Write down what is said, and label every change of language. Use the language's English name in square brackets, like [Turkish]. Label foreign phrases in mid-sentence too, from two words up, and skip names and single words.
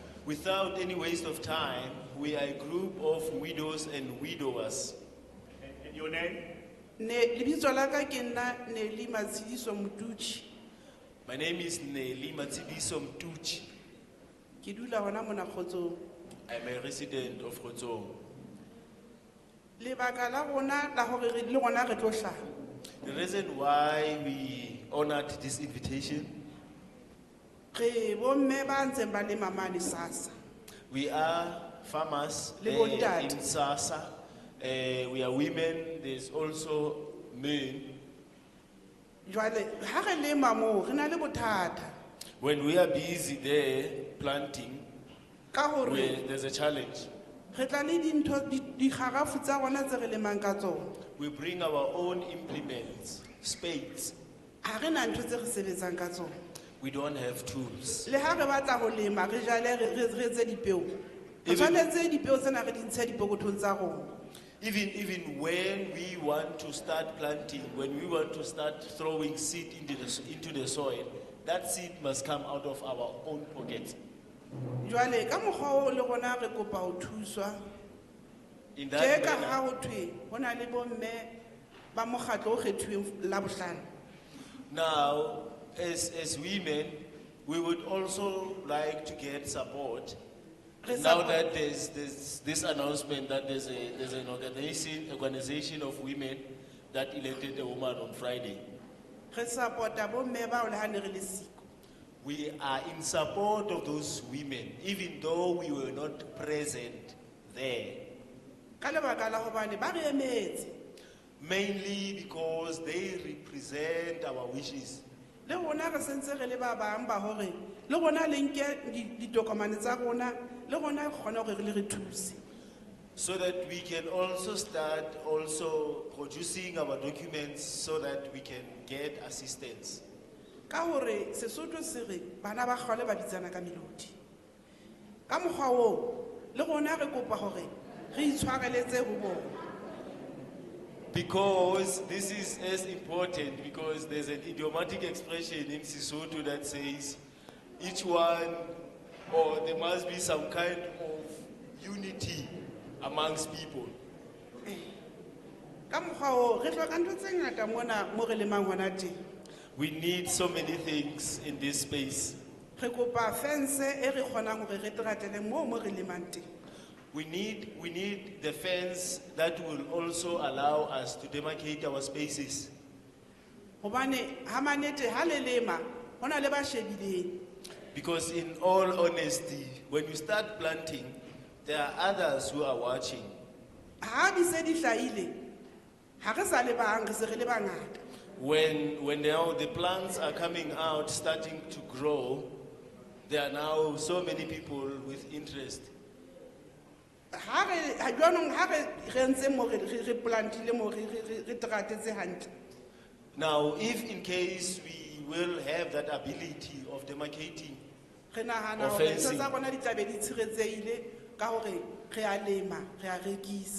[English] Without any waste of time, we are a group of widows and widowers. And your name? [Southern Sotho] Lebitso la ka ke nna Nelly Matshidiso Motutsi. [English] My name is Nelly Matsidiso Mtuchi. [Southern Sotho] Ke dula hona mona Kgotsong. [English] I'm a resident of Khotsong. [Southern Sotho] Lebaka la rona la hore re le rona re tlo hlaha. [English] The reason why we honored this invitation, [Southern Sotho] Re bomme ba ntseng ba lema mane Sasa. [English] we are farmers [Southern Sotho] Le [English] in [Southern Sotho] bontate. Sasa. [English] We are women, there's also men. [Southern Sotho] Jwale ha re lema moo re na le bothata [English] When we are busy there planting, [Southern Sotho] ka hore [English] there's a challenge. [Southern Sotho] re tla le dintho dikgarafu tsa rona tse re lemang ka tsona. [English] We bring our own implements, spades. [Southern Sotho] Ha re na ntho tse re sebetsang ka tsona. [English] We don't have tools. [Southern Sotho] Le ha re batla ho lema re jale re etse dipeo. Re [English] Even- [Southern Sotho] tshwanetse dipeo tsena re di ntshe dipokothong tsa rona. [English] Even when we want to start planting, when we want to start throwing seed into the soil, that seed must come out of our own pocket. [Southern Sotho] Jwale ka mokgwa o le rona re kopa ho thuswa. [English] In [Southern Sotho] Tje [English] that [Southern Sotho] ka [English] manner, [Southern Sotho] ha ho thwe ho na le bomme ba mokgatlo o kgethuweng Labohlano. [English] now, as women, we would also like to get support. [Southern Sotho] Re [English] Now support- that there's this announcement that there's an organization of women that elected a woman on Friday. [Southern Sotho] Re support-a bomme bao le ha ne re le siko. [English] We are in support of those women, even though we were not present there. [Southern Sotho] Ka lebaka la hobane ba re emetse. [English] Mainly because they represent our wishes. [Southern Sotho] Le rona re sentse re le ba bang ba hore le rona le nke ditokomane tsa rona le rona re kgone hore re le re thuse. [English] So that we can also start also producing our documents so that we can get assistance. [Southern Sotho] Ka hore Sesotho se re bana ba kgole ba bitsana ka melodi. Ka mokgwa oo le rona re kopa hore re itshwareletse ho bona. [English] Because this is as important, because there's an idiomatic expression in Sesotho that says each one, or there must be some kind of unity amongst people. [Southern Sotho] Ka mokgwa oo re hloka ntho tse ngata mona mo re lemang hona teng. [English] We need so many things in this space. [Southern Sotho] Re kopa fence e re kgonang hore re teratele mo re lemang teng. [English] We need the fence that will also allow us to demarcate our spaces. [Southern Sotho] Hobane ha manete ha le lema hona le ba shebileng. [English] Because in all honesty, when you start planting, there are others who are watching. [Southern Sotho] Ha di se di hlaile ha re sa le bang re se re le bangata. [English] When now the plants are coming out, starting to grow, there are now so many people with interest. [Southern Sotho] Ha jwanong ha re ntse mo re plantile mo re teratetse hantle. [English] Now, if in case we will have that ability of demarcating, [Southern Sotho] Re nahana [English] Or [Southern Sotho] hore ntho [English] fencing. [Southern Sotho] tsa rona di tla be di tshireletsehile ka hore re a lema re a rekisa.